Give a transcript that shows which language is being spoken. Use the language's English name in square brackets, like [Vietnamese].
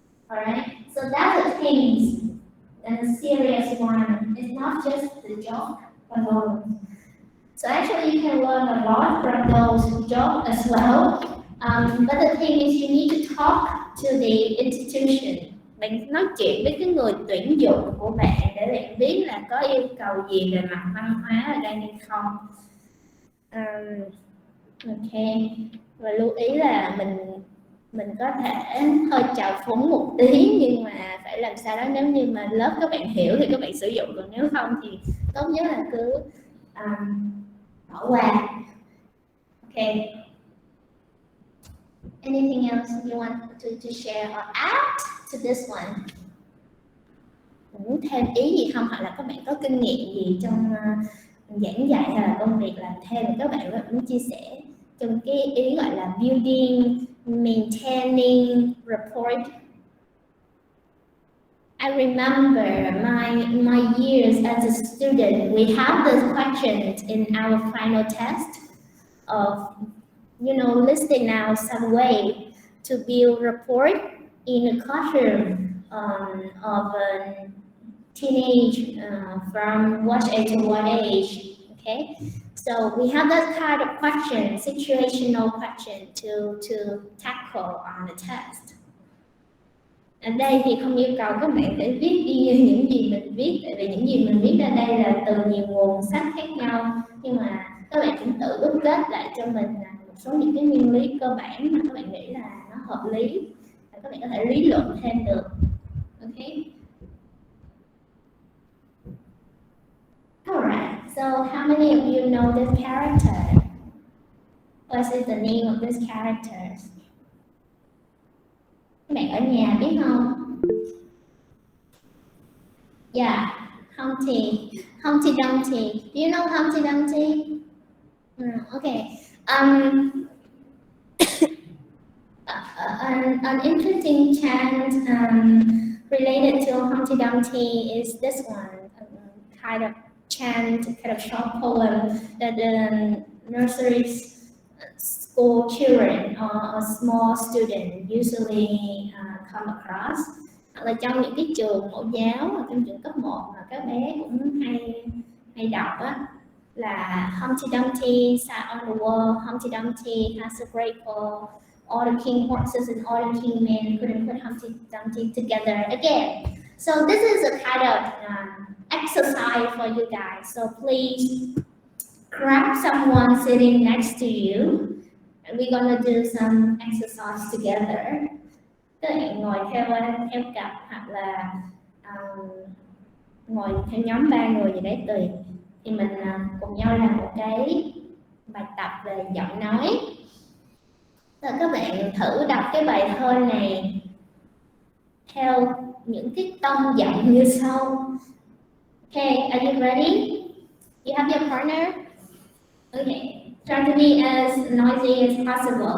[English] Alright, so that's the things, and the serious one. It's not just the job alone. So actually, you can learn a lot from those jobs as well. But the thing is, you need to talk to the institution. [Vietnamese] Bạn nói chuyện với cái người tuyển dụng của bạn để bạn biết là có yêu cầu gì về mặt văn hóa ở đây hay không. Ok, và lưu ý là mình có thể hơi trào phúng một tí, nhưng mà phải làm sao đó, nếu như mà lớp các bạn hiểu thì các bạn sử dụng, còn nếu không thì tốt nhất là cứ bỏ qua. [English] Okay. Anything else you want to share or add to this one? [Vietnamese] Muốn thêm ý gì không, hoặc là các bạn có kinh nghiệm gì trong giảng dạy hay là công việc làm thêm, các bạn muốn chia sẻ trong cái ý gọi là [English] building, maintaining report. I remember my years as a student, we have this questions in our final test of, listing out some way to build rapport in a classroom of a teenage from what age to what age. Okay, so we have that kind of question, situational question to tackle on the test. [Vietnamese] Ở đây thì không yêu cầu các bạn phải viết y như những gì mình viết, tại vì những gì mình viết ra đây là từ nhiều nguồn sách khác nhau, nhưng mà các bạn cũng tự đúc kết lại cho mình một số những cái nguyên lý cơ bản mà các bạn nghĩ là nó hợp lý và các bạn có thể lý luận thêm được. [English] Okay. Alright, so how many of you know this character? What is the name of this character? [Vietnamese] Các bạn ở nhà biết không? [English] Yeah, Humpty Dumpty. Do you know Humpty Dumpty? Okay. An interesting chant related to Humpty Dumpty is this one, kind of chant, kind of short poem that the nursery school children or small student usually come across. [Vietnamese] Hoặc là trong những cái trường mẫu giáo, hoặc trong trường cấp 1 mà các bé cũng hay đọc á, là [English] Humpty Dumpty sat on the wall, Humpty Dumpty has a great fall, all the king horses and all the king men couldn't put Humpty Dumpty together again. So this is a kind of exercise for you guys. So please grab someone sitting next to you, and we're gonna do some exercise together. [Vietnamese] Các bạn ngồi theo cặp, hoặc là ngồi theo nhóm 3 người gì đấy tùy, thì mình cùng nhau làm một cái bài tập về giọng nói. Rồi các bạn thử đọc cái bài thơ này theo những cái tông giọng như sau. [English] Okay, are you ready? You have your partner? Okay, try to be as noisy as possible.